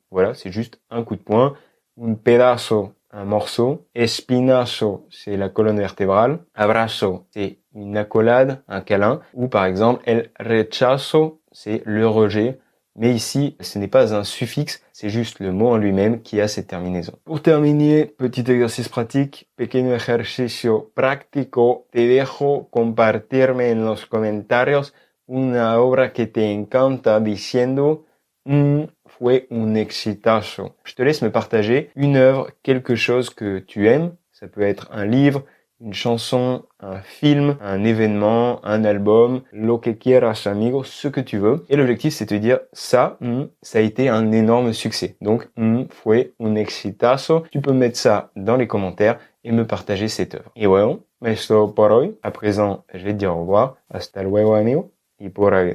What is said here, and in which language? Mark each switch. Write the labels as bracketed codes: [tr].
[fr] Voilà, c'est juste un coup de poing. Un pedazo, un morceau. Espinazo, c'est la colonne vertébrale. Abrazo, c'est une accolade, un câlin. Ou par exemple, el rechazo, c'est le rejet. Mais ici, ce n'est pas un suffixe, c'est juste le mot en lui-même qui a cette terminaison. Pour terminer, petit exercice pratique, [es] pequeño ejercicio práctico, te dejo compartirme en los comentarios una obra que te encanta diciendo fue un exitazo. [fr] Je te laisse me partager une œuvre, quelque chose que tu aimes. Ça peut être un livre, une chanson, un film, un événement, un album, [es] lo que quieras amigo, [fr] ce que tu veux. Et l'objectif c'est de te dire ça, ça a été un énorme succès. Donc, [es] fue un exitazo. [fr] Tu peux mettre ça dans les commentaires et me partager cette œuvre. [es] Et bueno, esto por hoy. [fr] À présent, je vais te dire au revoir. [es] Hasta luego amigo. Y por ahí.